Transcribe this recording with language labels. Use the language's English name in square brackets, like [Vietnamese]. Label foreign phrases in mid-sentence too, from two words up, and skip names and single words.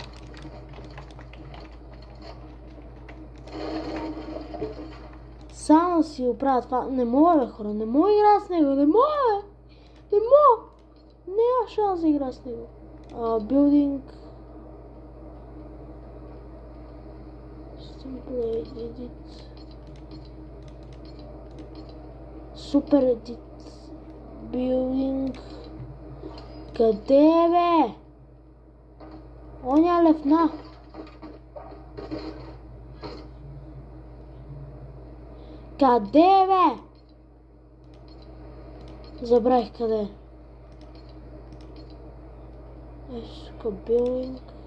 [Bulgarian] Само да си оправя това. Не мога, бе, хора, не мога да играя с него, не мога, бе. Не мога. Няма шанс да играя с него. [English] Building. Simple Edit. Super Edit. Building. [Bulgarian] Къде е, бе? Оня левна. Къде е, бе? Забравих къде е. Сука, Building.